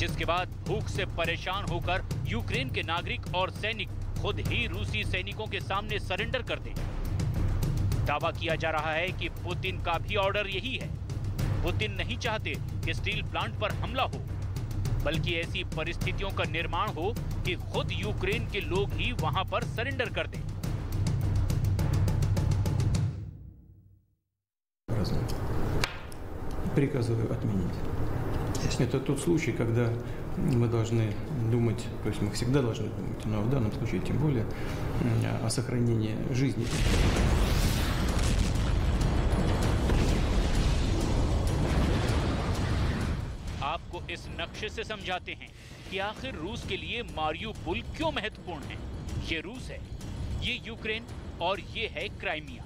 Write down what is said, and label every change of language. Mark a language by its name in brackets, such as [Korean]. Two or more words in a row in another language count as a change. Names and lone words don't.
[Hindi] जिसके बाद भूख से परेशान होकर यूक्रेन के नागरिक और सैनिक खुद ही रूसी सैनिकों के सामने सरेंडर कर दें। दावा किया जा रहा है कि पुतिन का भी ऑर्डर यही है। पुतिन नहीं चाहते कि [English] steel plant [Hindi] पर हमला हो, बल्कि ऐसी परिस्थितियों का निर्माण हो कि खुद यूक्रेन के लोग ही वहां पर सरेंडर कर दें। [Russian] Приказываю отменить. Это тот случай, когда мы должны думать, то есть мы всегда должны думать, но в данном случае тем более о сохранении жизни. [Hindi] आपको इस नक्शे से समझाते हैं कि आखिर रूस के लिए मारियुपोल क्यों महत्वपूर्ण है। ये रूस है, ये यूक्रेन और ये है क्राइमिया।